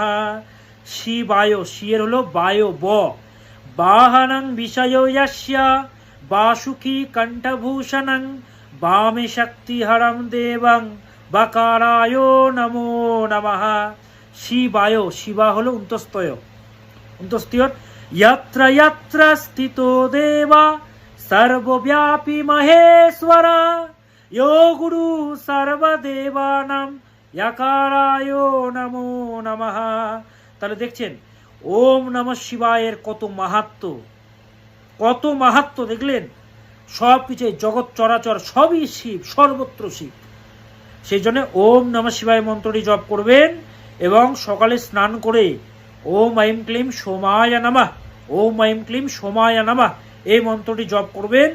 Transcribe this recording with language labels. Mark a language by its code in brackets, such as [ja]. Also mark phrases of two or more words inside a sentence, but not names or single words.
[sa] শিবায়, [bn] শিয়ের হলো [sa] বায় ব, বাহনং বিষয় যস্য বাসুকি কণ্ঠভূষণং বামে শক্তিহরম দেবং বকারায় নমো নমঃ। [bn] শিবায়, শিবা হলো অন্তস্তয়, [sa] यत्र यत्र स्थितो देवा सर्वव्यापी महेश्वर यो गुरु सर्वदेवानां यकाराय नमो नमः। [bn] তাহলে দেখছেন [sa] ওম নমঃ শিবায়ের [bn] কত মাহাত্ম্য দেখলেন। সব কিছু জগৎ চরাচর সবই শিব, সর্বত্র শিব। সেই জন্য [sa] ওম নমঃ শিবায় [bn] মন্ত্রটি জপ করবেন এবং সকালে স্নান করে [sa] ওম আইম ক্লিম সোমায় নমঃ, ওম আইম ক্লিম সোমায় নমঃ [bn] এই মন্ত্রটি জপ করবেন।